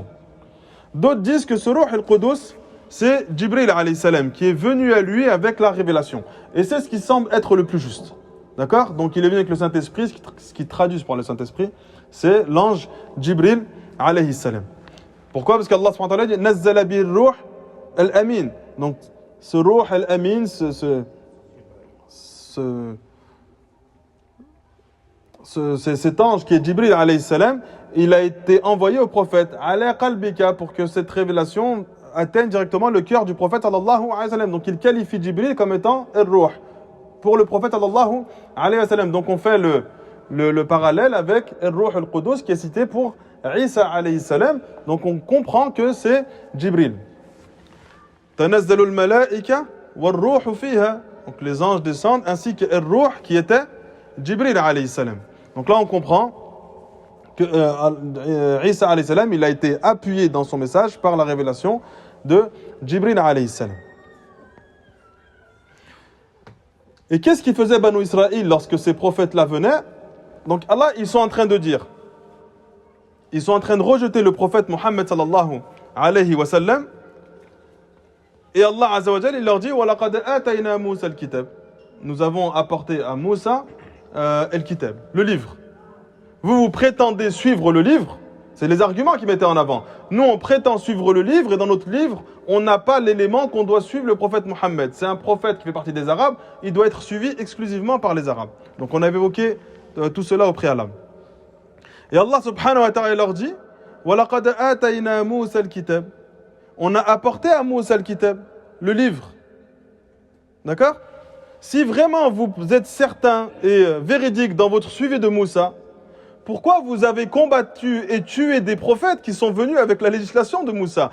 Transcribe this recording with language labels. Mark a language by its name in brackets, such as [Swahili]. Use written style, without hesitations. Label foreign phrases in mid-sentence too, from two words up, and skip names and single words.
[French] D'autres disent que ce [Arabic] روح القدس, [French] c'est Jibril [Arabic] عليه السلام [French] qui est venu à lui avec la révélation. Et c'est ce qui semble être le plus juste. D'accord? Donc il est venu avec le Saint-Esprit, ce qui traduit par le Saint-Esprit, c'est l'ange Jibril [Arabic] عليه السلام. [French] Pourquoi? Parce qu'Allah [Arabic] سبحانه وتعالى [French] dit [Arabic] نزل به الروح الأمين. [French] Donc ce [Arabic] الروح الأمين, [French] cet ange qui est Jibril [Arabic] عليه السلام, [French] il a été envoyé au prophète [Arabic] على قلبك [French] pour que cette révélation atteigne directement le cœur du prophète [Arabic] صلى الله عليه وسلم. [French] Donc il qualifie Jibril comme étant al-ruh pour le prophète [Arabic] صلى الله عليه وسلم. [French] Donc on fait le parallèle avec [Arabic] الروح القدس [French] qui est cité pour Isa [Arabic] عليه السلام. [French] Donc on comprend que c'est Jibril. [Arabic] تنزل الملائكة والروح فيها. [French] Donc les anges descendent ainsi que al-ruh qui était Jibril [Arabic] عليه السلام. [French] Donc là on comprend que Isa [Arabic] عليه السلام, [French] il a été appuyé dans son message par la révélation de Jibril [Arabic] عليه السلام. [French] Et qu'est-ce qui faisait Banu Israël lorsque ces prophètes-là venaient? Donc Allah, ils sont en train de dire, ils sont en train de rejeter le prophète Mohammed [Arabic] صلى الله عليه وسلم. [French] Et Allah [Arabic] عز وجل, [French] il leur dit [Arabic] ولقد آتينا موسى الكتاب. [French] Nous avons apporté à Moussa al-kitab, le livre. Vous prétendez suivre le livre, c'est les arguments qu'ils mettaient en avant. Nous, on prétend suivre le livre et dans notre livre, on n'a pas l'élément qu'on doit suivre le prophète Mohammed. C'est un prophète qui fait partie des Arabes, il doit être suivi exclusivement par les Arabes. Donc on avait évoqué tout cela au préalable. Et Allah [Arabic] سبحانه وتعالى [French] leur dit [Arabic] وَلَقَدْ آتَيْنَا مُوسَى الْكِتَابِ. [French] On a apporté à Moussa al-Kitab, le livre. D'accord? Si vraiment vous êtes certain et véridique dans votre suivi de Moussa, pourquoi vous avez combattu et tué des prophètes qui sont venus avec la législation de Moussa?